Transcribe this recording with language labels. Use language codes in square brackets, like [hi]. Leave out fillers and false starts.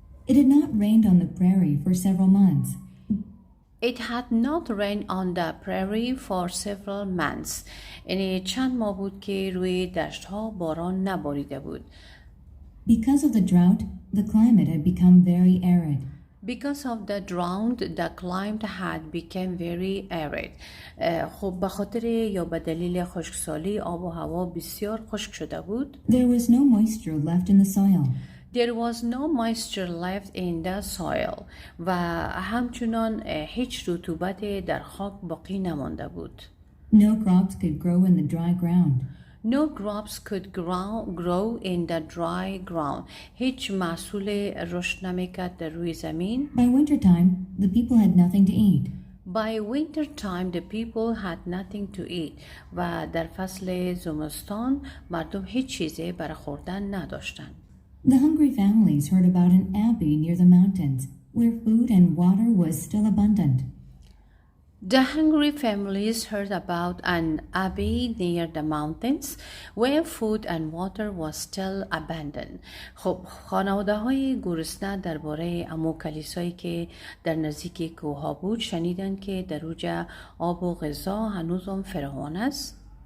[en] It had not rained on the prairie for several months. It had not rained on the prairie for several months. [fa] یعنی چند ماه بود که روی دشت ها باران نباریده بود. [en] Because of the drought, the climate had become very arid. Because of the drought, the climate had become very arid. [fa] خب به خاطر یا به دلیل خشکسالی آب و هوا بسیار خشک شده بود. [en] There was no moisture left in the soil. There was no moisture left in the soil. [fa] و همچنان هیچ رطوبت در خاک باقی نمانده بود. [en] No crops could grow in the dry ground. No crops could grow in the dry ground. [fa] هیچ محصول رشد نمیکرد در روی زمین. [en] By winter time, the people had nothing to eat. By winter time, the people had nothing to eat. [fa] و در فصل زمستان مردم هیچ چیزی برای خوردن نداشتند. [en] The hungry families heard about an abbey near the mountains, where food and water was still abundant. The hungry families heard about an abbey near the mountains where food and water was still abundant. [fa] خب خانواده های گرسنه درباره امو کلیسایی که در نزدیک کوه بود شنیدند که در اوجه آب و غذا هنوزم فراوان است.